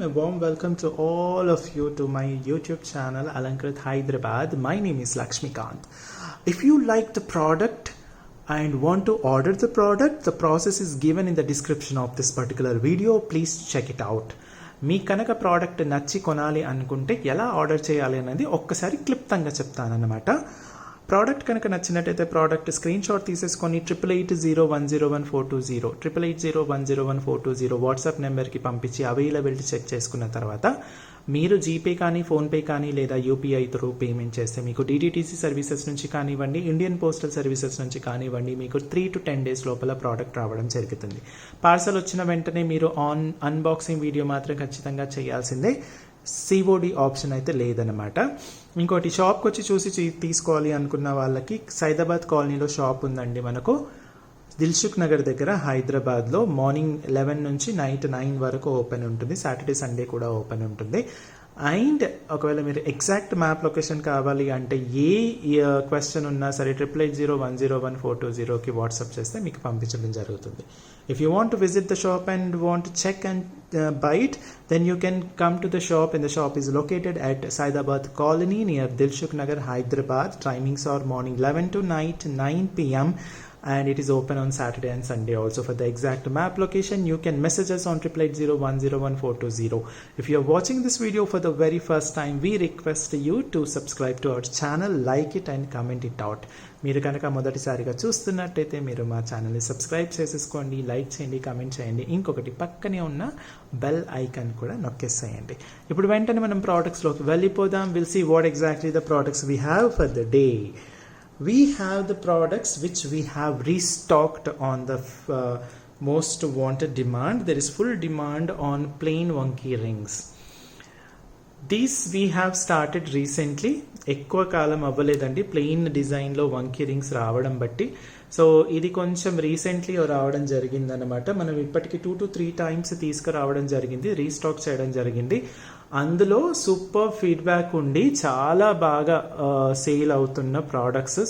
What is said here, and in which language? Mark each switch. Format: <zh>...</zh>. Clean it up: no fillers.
<en>A warm welcome to all of you to my YouTube channel Alangkrut Hyderabad. My name is Lakshmikant. If you like the product and want to order the product, the process is given in the description of this particular video. Please check it out.</en> <te>మీ కనుక product నచ్చి కొనాలి అనుకుంటే ఎలా order చేయాలి అనేది ఒక్కసారి క్లుప్తంగా చెప్తానన్నమాట. Product కనుక నచ్చినట్టయితే ప్రోడక్ట్ స్క్రీన్ షాట్ తీసేసుకొని 8880101420 8880101420 వాట్సాప్ నెంబర్కి పంపించి అవైలబిలిటీ చెక్ చేసుకున్న తర్వాత మీరు జీపే కానీ ఫోన్పే కానీ లేదా యూపీఐ త్రూ పేమెంట్ చేస్తే మీకు డిటిటీసీ సర్వీసెస్ నుంచి కానివ్వండి, ఇండియన్ పోస్టల్ సర్వీసెస్ నుంచి కానివ్వండి, మీకు</te> <en>3 to 10 days</en> <te>లోపల ప్రోడక్ట్ రావడం జరుగుతుంది. పార్సల్ వచ్చిన వెంటనే మీరు అన్బాక్సింగ్ వీడియో మాత్రం ఖచ్చితంగా చేయాల్సిందే. సిఓడి ఆప్షన్ అయితే లేదనమాట. ఇంకోటి, షాప్కి వచ్చి చూసి తీసుకోవాలి అనుకున్న వాళ్ళకి సైదాబాద్ కాలనీలో షాప్ ఉందండి మనకు. దిల్సుఖ్నగర్ దగ్గర హైదరాబాద్లో మార్నింగ్ 11 నుంచి నైట్ 9 వరకు ఓపెన్ ఉంటుంది. సాటర్డే సండే కూడా ఓపెన్ ఉంటుంది. అండ్ ఒకవేళ మీరు ఎగ్జాక్ట్ మ్యాప్ లొకేషన్ కావాలి అంటే ఏ క్వశ్చన్ ఉన్నా సరే 8880101420కి వాట్సాప్ చేస్తే మీకు పంపించడం జరుగుతుంది.</te> <en>If you want to visit the shop and want to check and buy it, then you can come to the shop, and the shop is located at Saidabad colony near Dilsukhnagar, Hyderabad. Timings are morning 11 to night 9 p.m. and it is open on Saturday and Sunday also. For the exact map location, you can message us on 8880101420. If you are watching this video for the very first time, we request you to subscribe to our channel, like it and comment it out.</en> <te>మీరు కనుక మొదటిసారిగా చూస్తున్నట్టయితే మీరు మా ఛానల్ని subscribe చేసేసుకోండి, like చేయండి, comment చేయండి. ఇంకొకటి పక్కనే ఉన్న బెల్ ఐకాన్ కూడా నొక్కేసేయండి. ఇప్పుడు వెంటనే మనం ప్రోడక్ట్స్లోకి వెళ్ళిపోదాం.</te> <en>Will see what exactly the products we have for the day. We have the products which we have restocked on the most wanted demand. There is full demand on plain vanki rings. These we have started recently.</en> <te>ఎక్కువ కాలం అవ్వలేదండి plain డిజైన్లో వంకీ rings రావడం బట్టి. So ఇది కొంచెం recently రావడం జరిగిందనమాట. మనం ఇప్పటికి</te> <en>2 to 3 times</en> <te>తీసుకురావడం జరిగింది, రీస్టాక్ చేయడం జరిగింది. అందులో సూపర్ ఫీడ్బ్యాక్ ఉండి చాలా బాగా సేల్ అవుతున్న ప్రోడక్ట్స్.</te>